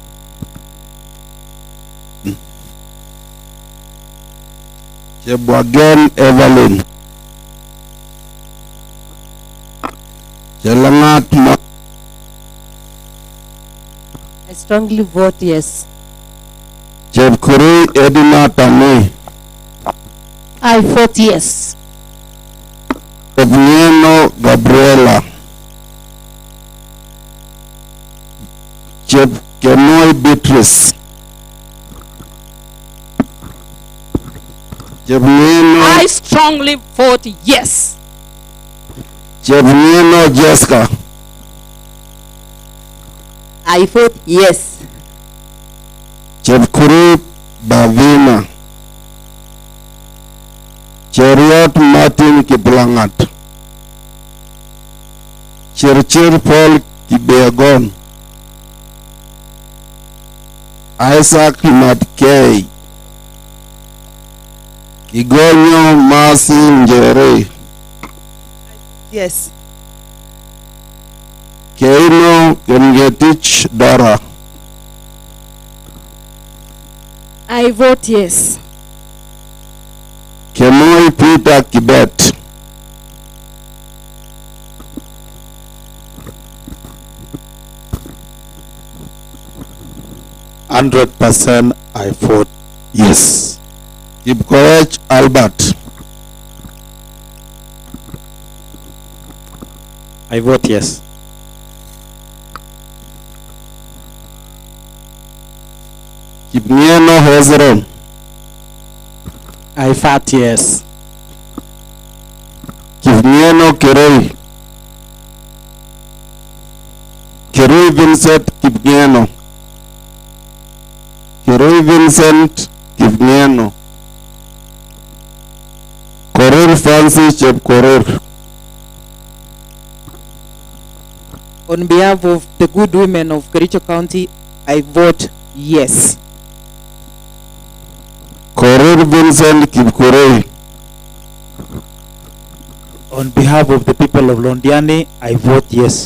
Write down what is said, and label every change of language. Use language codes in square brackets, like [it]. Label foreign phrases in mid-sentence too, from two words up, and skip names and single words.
[en] Chebwagen Evelyn. Chelangat Ma. I strongly vote yes. Chepkurui Edina Tane. I vote yes. Chepnieno Gabriela. Chepkemoi Beatrice. Chepnieno. I strongly vote yes. Chepnieno Jessica. I vote yes. Chepkurui Bavina. Cheriot Martin Kiplangat. Chirchir Paul Kibegon. Isaac Matkei. Kigonyo Masi Njere. Yes. Keino Kemgetich Dara. I vote yes. Kemoi Peter Kibet. %, I vote yes. Kipkoech Albert. I vote yes. Kipnieno Hezron. I vote yes. Kipnieno Keroi. Keroi Vincent Kipnieno. Keroi Vincent Kipnieno. Korir Francis Chepkorir. On behalf of the good women of Kericho County, I vote yes. Korir Vincent Kipkurui. On behalf of the people of Londiani, I vote yes.